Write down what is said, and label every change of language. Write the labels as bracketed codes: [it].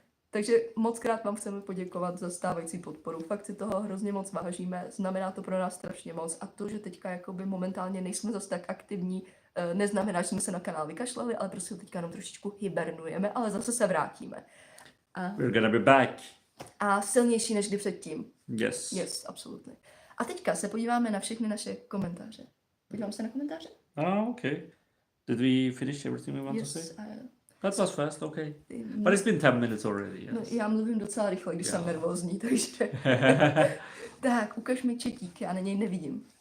[cs] Takže moc krát vám chceme poděkovat za stávající podporu. Fakt si toho hrozně moc vážíme, znamená to pro nás strašně moc. A to, že teďka jakoby momentálně nejsme zase tak aktivní neznamená, že jsme se na kanál vykašlali, ale prostě teďka jenom trošičku hibernujeme, ale zase se vrátíme. [en] We're gonna be back. [cs] A silnější než kdy předtím. [en] Yes. Yes, absolutely. [cs] A teďka se podíváme na všechny naše komentáře. Podíváme se na komentáře? [en] Okay. Did we finish everything we want to say? Yes. That was fast, okay. But it's been 10 minutes already, yes. [cs] No, já mluvím docela rychle, když jsem nervózní, takže... Tak, ukaž mi četík, já na něj nevidím.